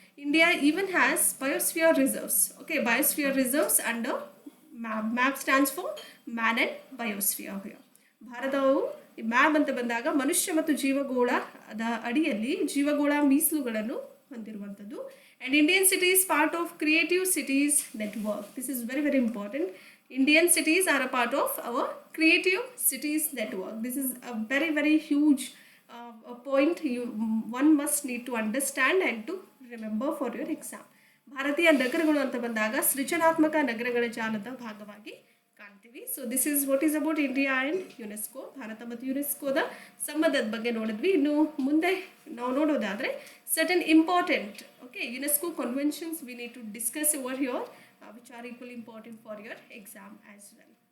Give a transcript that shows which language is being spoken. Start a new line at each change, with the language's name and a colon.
English: India even has biosphere reserves. Okay, biosphere reserves under MAB stands for man and biosphere.
Kannada: ಭಾರತವು map ಅಂತ ಬಂದಾಗ ಮನುಷ್ಯ ಮತ್ತು ಜೀವಗೋಳದ ಅಡಿಯಲ್ಲಿ ಜೀವಗೋಳ ಮೀಸಲುಗಳನ್ನು ಹೊಂದಿರುವಂಥದ್ದು.
English: And Indian cities part of creative cities network. This is very very important. Indian cities are a part of our creative cities network. This is a very very huge point one must need to understand and to remember for your exam.
Kannada: ಭಾರತೀಯ ನಗರಗಳು ಅಂತ ಬಂದಾಗ ಸೃಜನಾತ್ಮಕ ನಗರಗಳ ಜಾಲದ ಭಾಗವಾಗಿ ಕಾಣ್ತೀವಿ.
English: So this is what is about India and UNESCO.
Kannada: Bharat ಮತ್ತು ಯುನೆಸ್ಕೋದ ಸಂಬಂಧದ ಬಗ್ಗೆ ನೋಡಿದ್ವಿ. ಇನ್ನು ಮುಂದೆ ನಾವು ನೋಡೋದಾದರೆ
English: Certain important UNESCO conventions we need to discuss over here which are equally important for your exam as well.